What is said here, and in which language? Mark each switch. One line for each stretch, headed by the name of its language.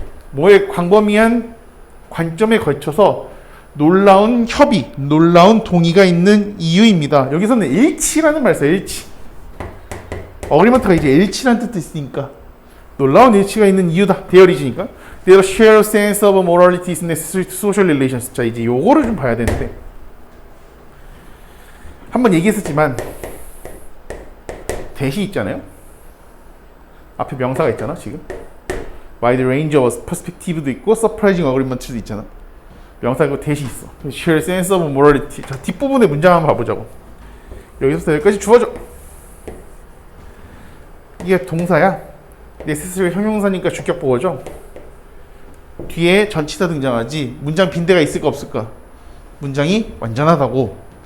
Korean: 뭐에 광범위한 관점에 걸쳐서 놀라운 협의, 놀라운 동의가 있는 이유입니다. 여기서는 일치라는 말을 써요. 일치. 어그리먼트가 이제 일치라는 뜻도 있으니까 놀라운 일치가 있는 이유다. 대열이지니까.
English: Their shared sense of morality is necessary to social relations.
Korean: 자, 이제 요거를 좀 봐야 되는데 한번 얘기했었지만 대시 있잖아요. 앞에 명사가 있잖아 지금. wide range of perspective도 있고 surprising agreement도 있잖아. 명사 이거 대시 있어.
English: share sense of morality.
Korean: 자, 뒷부분의 문장 한번 봐보자고. 여기서부터 여기까지 주어져. 이게 동사야. necessary 형용사니까 주격보어죠. 뒤에 전치사 등장하지. 문장 빈대가 있을까 없을까? 문장이 완전하다고.